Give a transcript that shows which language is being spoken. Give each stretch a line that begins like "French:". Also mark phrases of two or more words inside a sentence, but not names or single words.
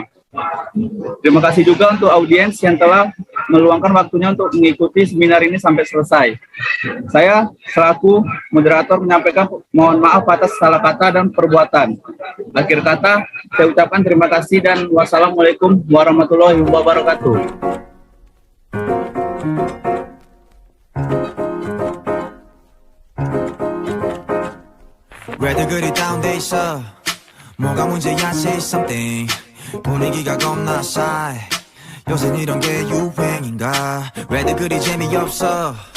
Indonesian: Terima kasih juga untuk audiens yang telah meluangkan waktunya untuk mengikuti seminar ini sampai selesai. Saya selaku moderator menyampaikan mohon maaf atas salah kata dan perbuatan. Akhir kata, saya ucapkan terima kasih dan
Arabic: والسلام عليكم ورحمة الله وبركاته.
Korean: 왜들 그리 다운돼 있어 뭐가 문제야
English: say something
Korean: 분위기가 겁나 싸해 요새 이런 게 유행인가 왜들 그리 재미없어